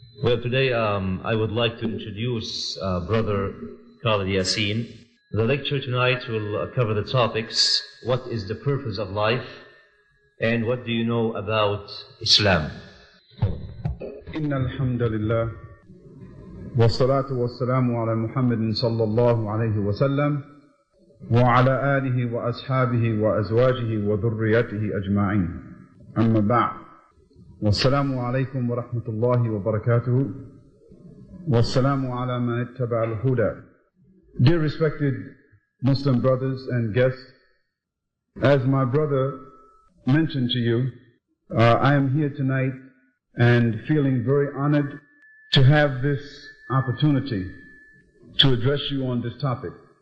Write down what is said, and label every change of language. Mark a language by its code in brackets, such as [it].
[en] Well, today I would like to introduce Brother Khalid Yasin. The lecture tonight will cover the topics: what is the purpose of life, and what do you know about Islam? [ar] إن الحمد لله والصلاة والسلام على محمد صلى الله عليه وسلم وعلى آله وأصحابه وأزواجه وذريته أجمعين أما بعد والسلام عليكم ورحمة الله وبركاته والسلام على من اتبع الهدى. [en] Dear respected Muslim brothers and guests, as my brother mentioned to you, I am here tonight and feeling very honored to have this opportunity to address you on this topic.